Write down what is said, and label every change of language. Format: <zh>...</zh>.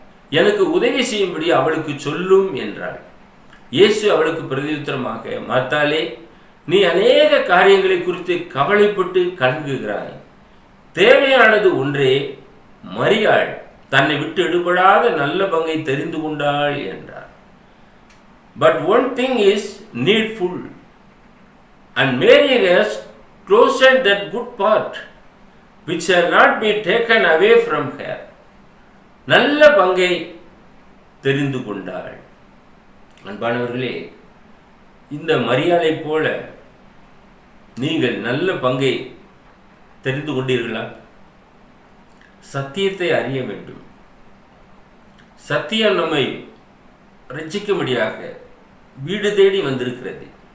<ta>எனக்கு உதவி செய்யும்படி அவளுக்கு சொல்லும் என்றாள். இயேசு அவளுக்கு பிரதியுத்தரமாக, மார்த்தாளே, நீ அநேக காரியங்களை குறித்து கவலைப்பட்டு கலங்குகிறாய். தேவையானது ஒன்றே. மரியாள் தன்னை விட்டு எடுபடாத நல்ல பங்கை தெரிந்து கொண்டாள் என்றார்.</ta> <en>But one thing is needful, and Mary has chosen that good part which shall not be taken away from her.</en> <ta>நல்ல பங்கை தெரிந்து கொண்டாள். அன்பானவர்களே, இந்த மரியாதை போல நீங்கள் நல்ல பங்கை தெரிந்து கொண்டீர்களா? சத்தியத்தை அறிய வேண்டும். சத்தியம் நம்மை ரட்சிக்கும்படியாக வீடு தேடி வந்திருக்கிறது.</ta>